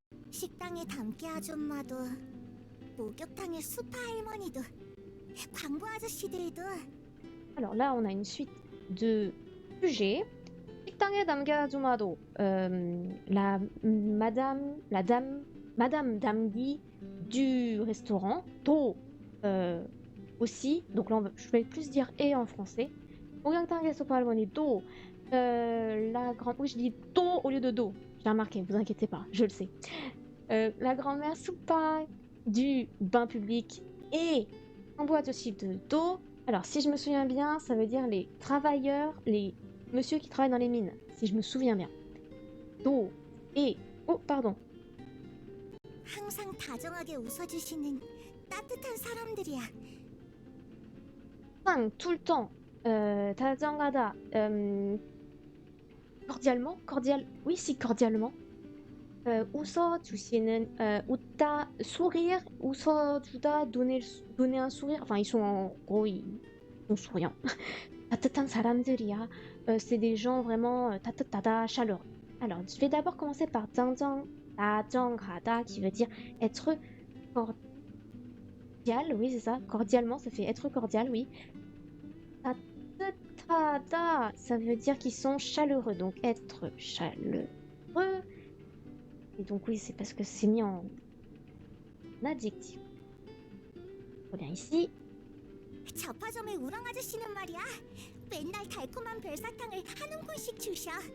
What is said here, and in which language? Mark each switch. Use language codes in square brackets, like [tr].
[ko] 식당의 담기 아줌마도, 목욕탕의 수파 할머니도, 광부 아저씨들도. [fr] Alors là, on a une suite de sujets. [ko] 식당에 담기 아줌마도, [fr] la madame Damgi du restaurant, 도 aussi, donc là je vais plus dire et en français. [ko] 목욕탕의 수파 할머니 도, [fr] la grande, oui je dis 도 au lieu de do, j'ai remarqué, vous inquiétez pas, je le sais. La grand-mère Supa du bain public et Kambu ajoshi de do. Alors si je me souviens bien, ça veut dire les travailleurs, les monsieur qui travaillent dans les mines, si je me souviens bien. Do et oh pardon. [ko] 항상 다정하게 웃어주시는 따뜻한 사람들이야. [fr] Tout le temps. 다정하다. Cordialement, oui si cordialement. 웃어주시는, 웃다, sourire, 웃어주다, donner un sourire. Enfin, ils sont en gros, ils sont souriants. [ko] 따뜻한 사람들이야. [fr] C'est des gens vraiment 따뜻하다, chaleureux. Alors, je vais d'abord commencer par 다정하다, qui veut dire être cordial. Oui, c'est ça. Cordialement, ça fait être cordial, oui. 따뜻하다, ça veut dire qu'ils sont chaleureux. Donc, être chaleureux. Et donc oui, c'est parce que c'est mis en adjectif. Reviens ici. [ko] 잡화점의 우랑 아저씨는 말이야. 맨날 달콤한 별사탕을 한 움큼씩 주셔.